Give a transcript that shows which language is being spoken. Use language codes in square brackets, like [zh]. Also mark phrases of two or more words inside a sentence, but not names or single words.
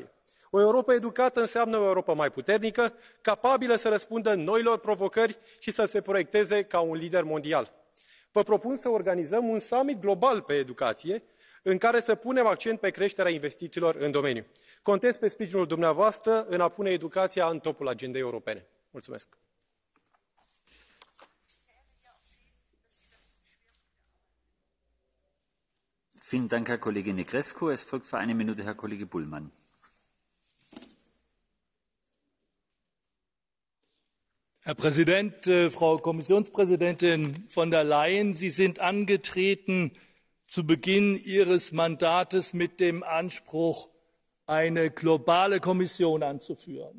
[ro] O Europă educată înseamnă o Europă mai puternică, capabilă să răspundă noilor provocări și să se proiecteze ca un lider mondial. Vă propun să organizăm un summit global pe educație, în care să punem accent pe creșterea investițiilor în domeniu. Contez pe sprijinul dumneavoastră în a pune educația în topul agendei europene. Mulțumesc! [de] Vielen Dank, Herr Kollege Negrescu. Es folgt für 1 Minute Herr Kollege Bullmann. Herr Präsident, Frau Kommissionspräsidentin von der Leyen, Sie sind angetreten zu Beginn Ihres Mandates mit dem Anspruch, eine globale Kommission anzuführen.